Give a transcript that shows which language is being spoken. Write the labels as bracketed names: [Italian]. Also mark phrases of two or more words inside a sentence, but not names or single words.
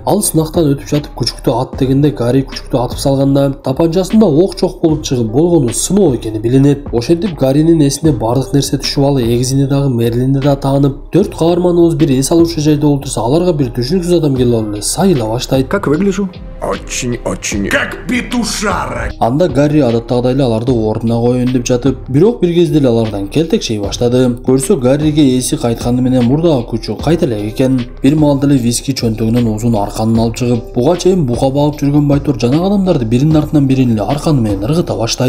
[Kyrgyz] Ал сынактан өтүп жатып күчүктү ат дегенде, Гарри күчүктү атып салганда тапанчасында ок чок болуп чыгып, болгону сыноо экени билинет. Ошентип Гарринин эсине бардык нерсе түшүп алып, Эгзини дагы Мерлинди да таанып, 4 каарманыбыз бир эс алуучу жайда олтурса, аларга бир түшүнүксүз адам келип алып эле сайыла баштайт. [Russian] Как выгляжу? Очень как петушара. [Kyrgyz] Анда Гарри адаттагыдай эле аларды ордуна коеюн деп жатып, бирок бир кезде эле алардан келтекшей баштады. Көрсө Гарриге эси кайтканы менен мурдагы күчү кайта элек экен. Бир маалда эле Виски чөнтөгүнөн узун арканын алып чыгып, буга чейин бука багып жүргөн байтор жанагы адамдарды биринин артынан бирин эле арканы менен ыргыта баштайт.